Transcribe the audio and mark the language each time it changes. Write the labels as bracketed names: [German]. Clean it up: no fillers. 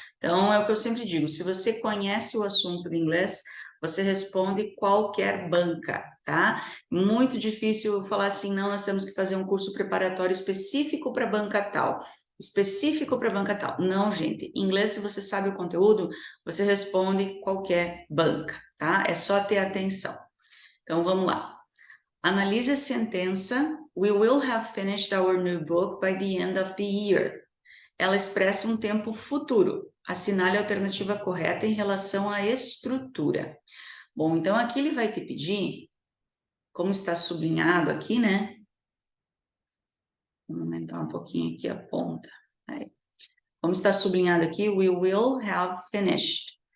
[Portuguese] Então, é o que eu sempre digo, se você conhece o assunto de inglês, você responde qualquer banca, tá? Muito difícil falar assim, não, nós temos que fazer um curso preparatório específico para banca tal, específico para banca tal. Não, gente, em inglês, se você sabe o conteúdo, você responde qualquer banca, tá? É só ter atenção. Então, vamos lá. Analise a sentença, [English] we will have finished our new book by the end of the year. [Portuguese] Ela expressa um tempo futuro. Assinale a alternativa correta em relação à estrutura. Bom, então aqui ele vai te pedir, como está sublinhado aqui, né? Vou aumentar um pouquinho aqui a ponta. Aí. Como está sublinhado aqui, [English] we will have finished.